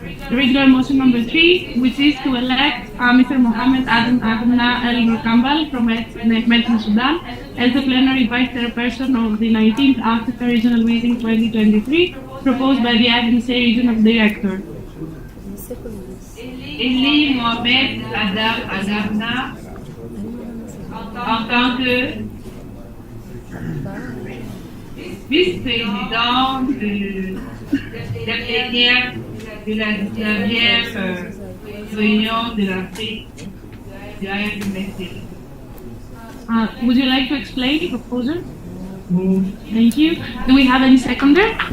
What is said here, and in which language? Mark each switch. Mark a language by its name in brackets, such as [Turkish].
[English] Regular motion number 3, which is to elect Mr. Mohammed Adam Agna El Mukambal from Medicine, Sudan as the plenary vice chairperson of the 19th Africa Regional Meeting 2023 proposed by the IFMSA Regional Director. [French] Elie Mohamed Adam Adamna en tant que vice-président de la plénière de la 19e réunion de l'Afrique de IFMSA. [English] Would you like to explain the proposal? Thank you. Do we have any seconder?